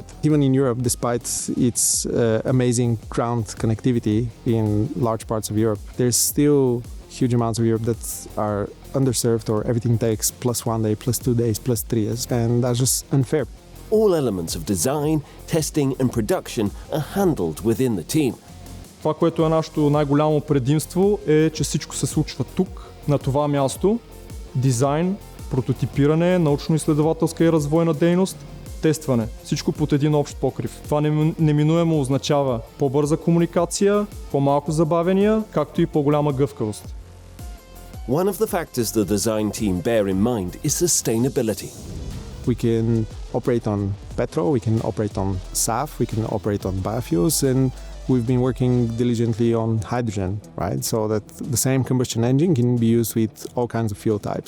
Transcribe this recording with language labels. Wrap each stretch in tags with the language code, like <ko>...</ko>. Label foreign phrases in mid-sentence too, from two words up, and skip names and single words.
<en>Even in Europe, despite its amazing ground connectivity in large parts of Europe, there's still huge amounts of Europe that are underserved, or everything takes +1 day, +2 days, +3 days, and that's just unfair. All elements of design, testing and production are handled within the team.</en> <bg>Това, което е нашето най-голямо предимство, е, че всичко се случва тук, на това място. Дизайн, прототипиране, научно-изследователска и развойна дейност, тестване. Всичко под един общ покрив. Това неминуемо означава по-бърза комуникация, по-малко забавения, както и по-голяма гъвкавост.</bg> <en>One of the factors the design team bear in mind is sustainability. We can operate on petrol, we can operate on SAF, we can operate on biofuels, and we've been working diligently on hydrogen, right? So that the same combustion engine can be used with all kinds of fuel types.</en>